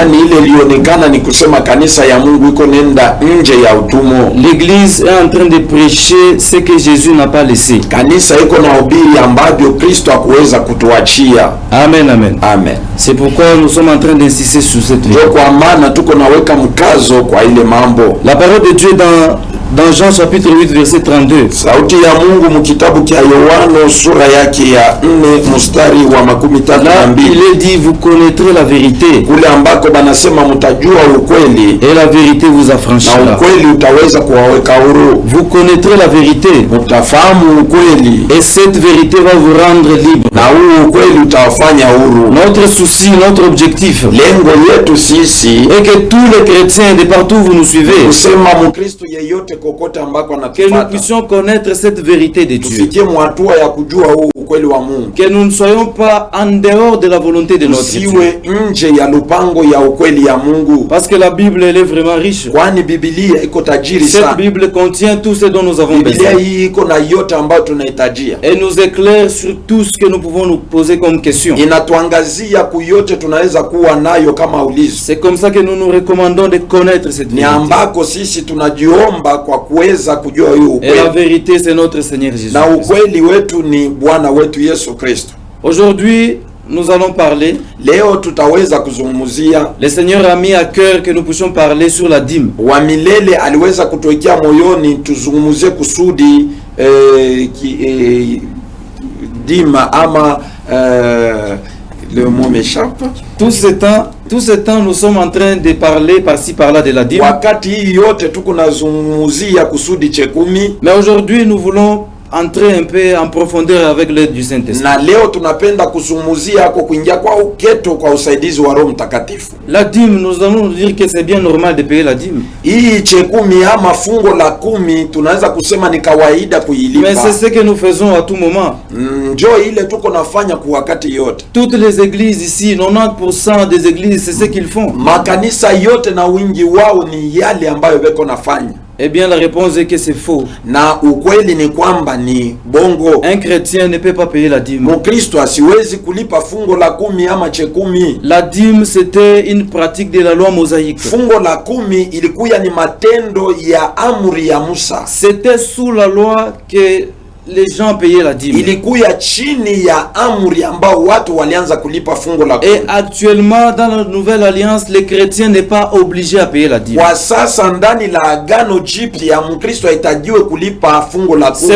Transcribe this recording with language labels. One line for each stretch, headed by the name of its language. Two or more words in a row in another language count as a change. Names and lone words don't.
French: L'église est en train de prêcher ce que Jésus n'a pas laissé. Amen, amen. Amen. C'est pourquoi nous sommes en train d'insister sur cette vérité. La parole de Dieu dans Dans Jean chapitre 8 verset 32.
Swahili: Sauti ya Mungu mkitabu kia Yohano sura yake ya 4 mstari wa makumi tatu
French: Là,
Swahili: na mbili.
French: il est dit, vous connaîtrez la vérité.
Swahili: Kule ambako banasema mtajua ukweli
French: Et la vérité vous
Swahili: na
French: affranchira.
Swahili: ukweli utaweza kuwaweka huru.
French: Vous connaîtrez la vérité.
Swahili: Mtafahamu ukweli
French: Et cette vérité va vous rendre libre.
Swahili: na huu ukweli utawafanya huru.
French: Notre souci, notre objectif
Swahili: Lengo yetu sisi
French: est que tous les chrétiens de partout où vous nous suivez,
Swahili: kusema Mkristo yeyote kokote ambako
French: que nous
Swahili: anatufuata
French: puissions connaître cette vérité de Dieu.
Swahili: tufikie mwatua ya kujua huu ukweli wa Mungu,
French: Que nous ne soyons pas en dehors de la volonté de notre Dieu.
Swahili: usiwe nje ya lupango ya ukweli ya Mungu,
French: Parce que la Bible, elle est vraiment riche.
Swahili: kwani Biblia iko tajiri
French: Cette
Swahili: sana.
French: Bible contient tout ce dont nous avons
Swahili: Biblia
French: besoin.
Swahili: hii iko na yote ambayo tunahitajia,
French: Elle nous éclaire sur tout ce que nous pouvons nous poser comme question.
Swahili: inatuangazia kuyote tunaweza kuwa nayo kama ulizo.
French: C'est comme ça que nous nous recommandons de connaître cette
Swahili: Ni
French: vérité.
Swahili: ambako sisi tunajiomba kwa kuweza kujua hiyo
French: Et la
Swahili: ukweli,
French: vérité, c'est notre Seigneur Jésus.
Swahili: na ukweli wetu ni Bwana wetu Yesu Kristo.
French: Aujourd'hui, nous allons parler.
Swahili: Leo tutaweza kuzungumzia,
French: Le Seigneur a mis à cœur que nous puissions parler sur la dîme.
Swahili: wa milele aliweza kutuwekea moyoni tuzungumzie kusudi dima ama
French: le mot m'échappe. Tout ce temps, nous sommes en train de parler par-ci par-là de la dîme.
Swahili: Wakati hii yote tuko nazungumzia kusudi chekumi,
French: Mais aujourd'hui, nous voulons entrer un peu en profondeur avec l'aide du Saint-Esprit.
Swahili: na leo tunapenda kuzungumzia kwa kuingia kwa uketo kwa usaidizi wa Roho Mtakatifu.
French: La dîme, nous allons dire que c'est bien normal de payer la dîme.
Swahili: Hii chekumi ama fungo la 10 tunaweza kusema ni kawaida
French: Mais
Swahili: kuilipa.
French: c'est ce que nous faisons à tout moment.
Swahili: Njoo ile tuko nafanya kwa wakati yote.
French: Toutes les églises ici, 90% des églises, c'est ce qu'ils font.
Swahili: Makanisa yote na wingi wao ni yale ambayo weko nafanya,
French: Eh bien, la réponse est que c'est faux.
Swahili: na ukweli ni kwamba ni bongo.
French: Un chrétien ne peut pas payer la dîme.
Swahili: Mkristo asiwezi kulipa fungo la 10 ama chekumi.
French: La dîme, c'était une pratique de la loi mosaïque.
Swahili: Fungo la 10 ilikuya ni matendo ya amri ya Musa,
French: C'était sous la loi que les gens payaient la dîme.
Swahili: ilikuya chini ya amri ambao watu walianza kulipa fungo la 10.
French: Et actuellement, dans la nouvelle alliance, les chrétiens n'est pas obligé à payer la dîme.
Swahili: Kwa sasa ndani la agano jipya Mkristo ahitajiwe kulipa fungo la 10